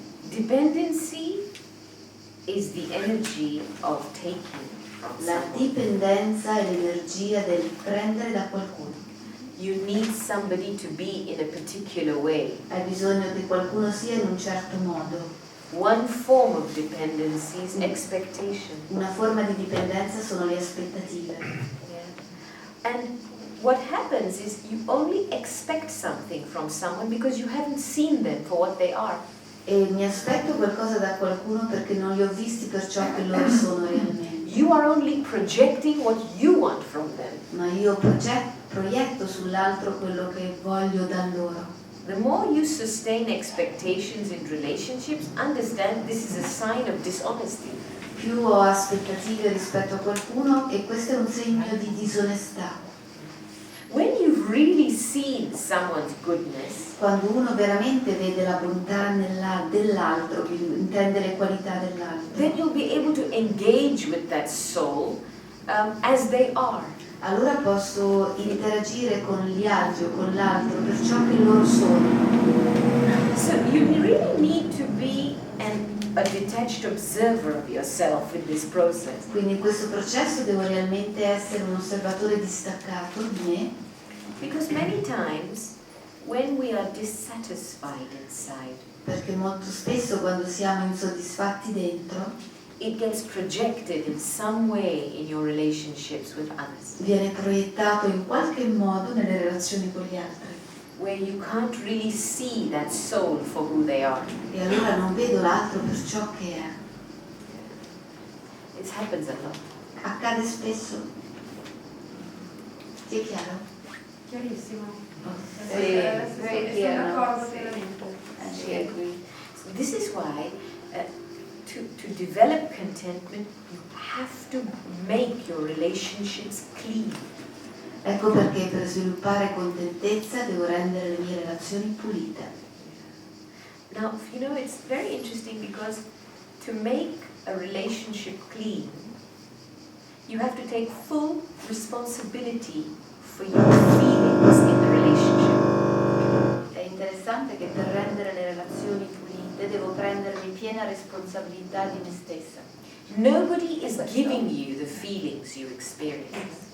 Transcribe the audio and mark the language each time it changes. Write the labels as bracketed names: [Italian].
[English] Dependency is the energy of taking from [Italian] La [English] someone. [Italian] dipendenza è l'energia del prendere da qualcuno. [English] You need somebody to be in a particular way. [Italian] Hai bisogno che qualcuno sia in un certo modo. [English] One form of dependency is expectation. [Italian] Una forma di dipendenza sono le aspettative. [English] And what happens happens is you only expect something from someone because you haven't seen them for what they are. [Italian] E mi aspetto qualcosa da qualcuno perché non li ho visti per ciò che loro sono realmente. [English] You are only projecting what you want from them. [Italian] Ma io proietto sull'altro quello che voglio da loro. [English] The more you sustain expectations in relationships, understand this is a sign of dishonesty. [Italian] Più ho aspettative rispetto a qualcuno e questo è un segno di disonestà. [English] When you've really seen someone's goodness, [Italian] Quando uno veramente vede la bontà dell'altro, intende le qualità dell'altro, [English] then you'll be able to engage with that soul as they are. [Italian] allora posso interagire con gli altri o con l'altro per ciò che loro sono. [English] So you really need to be a detached observer of yourself in this process. [Italian] Quindi in questo processo devo realmente essere un osservatore distaccato di me, [English] Because many times when we are dissatisfied inside, [Italian] perché molto spesso quando siamo insoddisfatti dentro [English] it gets projected in some way in your relationships with others, [Italian] viene proiettato in qualche modo nelle relazioni con gli altri [English] where you can't really see that soul for who they are. [Italian] e allora non vedo l'altro per ciò che è. [English] It happens a lot. [Italian] Accade spesso. Ti è chiaro? Chiarissimo. [English] Very clear [Italian] Sono [English] now. [Italian] d'accordo pienamente. [English] She agreed. So this is why to develop contentment, you have to make your relationships clean. [Italian] Ecco perché per sviluppare contentezza devo rendere le mie relazioni pulite. [English] Now, you know, it's very interesting because to make a relationship clean, you have to take full responsibility for your feelings in the relationship. [Italian] È interessante che per rendere le relazioni pulite devo prendermi piena responsabilità di me stessa. [English] Nobody is giving you the feelings you experience.